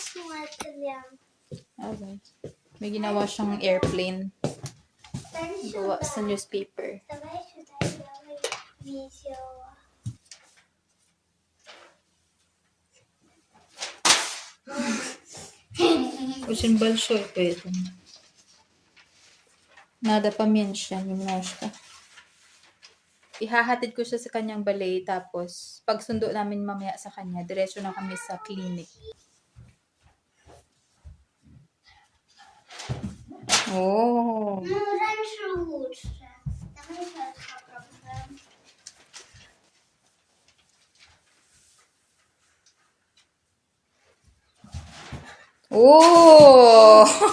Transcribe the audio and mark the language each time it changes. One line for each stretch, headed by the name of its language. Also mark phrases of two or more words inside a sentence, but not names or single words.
Filipino: Okay. May ginawa siyang airplane. Gawa sa newspaper.
Russian: Очень большой, поэтому. Надо поменьше, немножко.
Filipino: Ihahatid ko siya sa kanyang ballet, tapos pag sundo namin mamaya sa kanya, diretso na kami sa clinic. Oh.
Russian: Ну, раньше лучше. Давай сейчас попробуем. Oh!